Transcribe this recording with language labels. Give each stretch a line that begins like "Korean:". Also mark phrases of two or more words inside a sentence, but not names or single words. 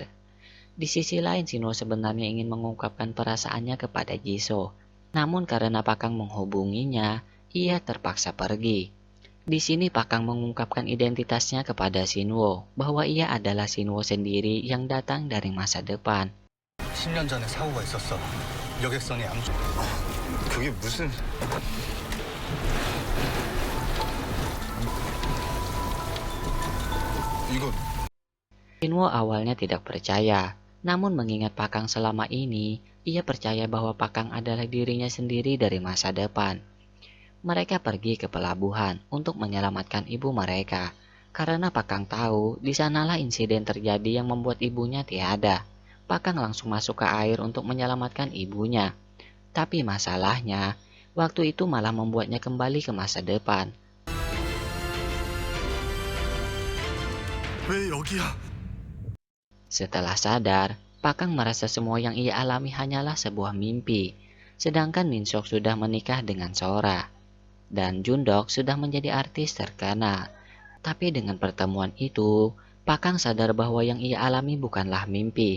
Indonesian: Di sisi lain, Shinwo sebenarnya ingin mengungkapkan perasaannya kepada Jisoo. Namun karena Pakang menghubunginya, ia terpaksa pergi. Di sini Pakang mengungkapkan identitasnya kepada Shinwo, bahwa ia adalah Shinwo sendiri yang datang dari masa depan.
Korean: 10년 전에 사고가 있었어. 여객선이 양쪽. 그게 무슨... 이거...
Indonesian: Shinwo awalnya tidak percaya, namun mengingat Pakang selama ini, ia percaya bahwa Pakang adalah dirinya sendiri dari masa depan. Mereka pergi ke pelabuhan untuk menyelamatkan ibu mereka, karena Pakang tahu di sanalah insiden terjadi yang membuat ibunya tiada. Pakang langsung masuk ke air untuk menyelamatkan ibunya. Tapi masalahnya, waktu itu malah membuatnya kembali ke masa depan.
Korean: 왜 여기야?
Indonesian: Setelah sadar, Pakang merasa semua yang ia alami hanyalah sebuah mimpi. Sedangkan Minsok sudah menikah dengan Sora. Dan Jundok sudah menjadi artis terkenal. Tapi dengan pertemuan itu, Pakang sadar bahwa yang ia alami bukanlah mimpi.